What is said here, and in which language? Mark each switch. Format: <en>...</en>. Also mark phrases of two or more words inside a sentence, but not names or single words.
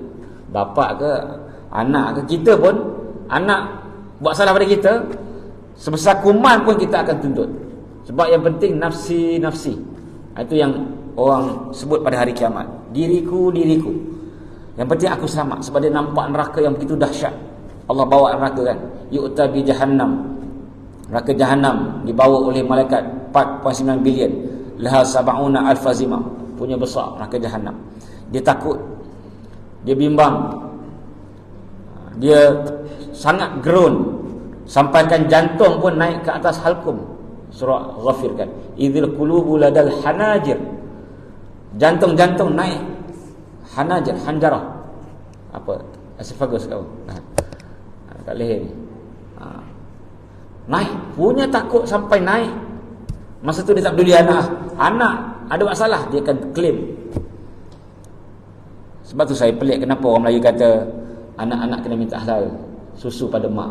<ms>Bapa ke, anak ke, kita pun, anak buat salah pada kita, sebesar kuman pun kita akan tuntut. Sebab yang penting nafsi. Itu yang orang sebut pada hari kiamat. Diriku. Yang penting aku selamat. Sebab dia nampak neraka yang begitu dahsyat. Allah bawa neraka kan.</ms> <ar>يؤتى بجهنم.</ar> <ms>Neraka jahannam dibawa oleh malaikat 4.9 bilion.</ms> <ar>لها سبعون ألف زمام.</ar> <ms>Punya besar neraka jahannam. Dia takut. Dia bimbang. Dia sangat groan. Sampaikan jantung pun naik ke atas halkum. Surah Ghafir kan.</ms> <ar>إذ القلوب لدى الحناجر.</ar> <ms>Jantung naik.</ms> <ar>حناجر، حنجرة.</ar> <ms>Apa? Esophagus kau. Kat leher ni. Naik. Punya takut sampai naik. Masa tu dia tak peduli anak. Anak ada masalah, dia akan claim. Sebab tu saya pelik kenapa orang Melayu kata anak-anak kena minta halal susu pada mak.</ms>